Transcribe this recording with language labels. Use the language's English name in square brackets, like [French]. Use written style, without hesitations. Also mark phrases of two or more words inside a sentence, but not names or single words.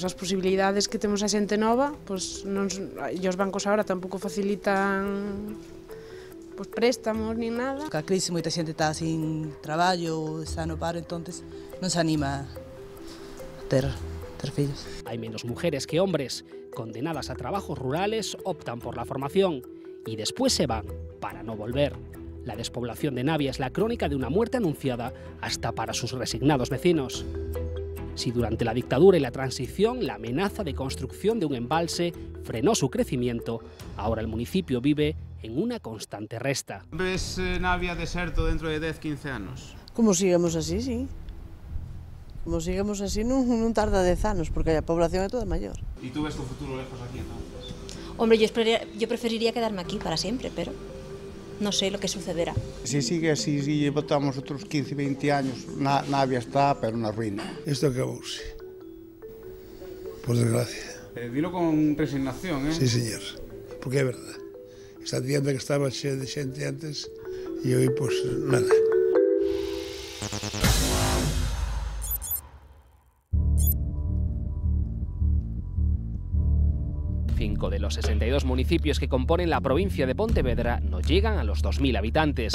[Galician] As posibilidades que temos a xente nova, e os bancos agora tampouco facilitan préstamos ni nada. A crise moita xente está sin traballo, está no paro, entonces non se anima a ter fillos. [Spanish] Hay menos mujeres que hombres, condenadas a trabajos rurales, optan por la formación y después se van para no volver. La despoblación de Navia es la crónica de una muerte anunciada hasta para sus resignados vecinos. Si durante la dictadura y la transición la amenaza de construcción de un embalse frenó su crecimiento, ahora el municipio vive en una constante resta. [Galician] ¿Ves Navia deserto dentro de 10-15 anos? Como sigamos así, sí. Como sigamos así non tarda 10 anos, porque a población é toda maior. [Spanish] ¿Y tú ves tu futuro lejos aquí entonces? Hombre, yo preferiría quedarme aquí para siempre, pero no sé lo que sucederá. Si sigue así, [Galician] si botamos outros 15-20 años, Navia está, pero na ruína. Isto acabouse, por desgracia. Dilo con resignación, Sí, señor, porque é verdade. [Spanish] Esta tienda que estaba [Galician] chea de xente antes e [Spanish] hoy, nada. Cinco de los 62 municipios que componen la provincia de Pontevedra no llegan a los 2.000 habitantes.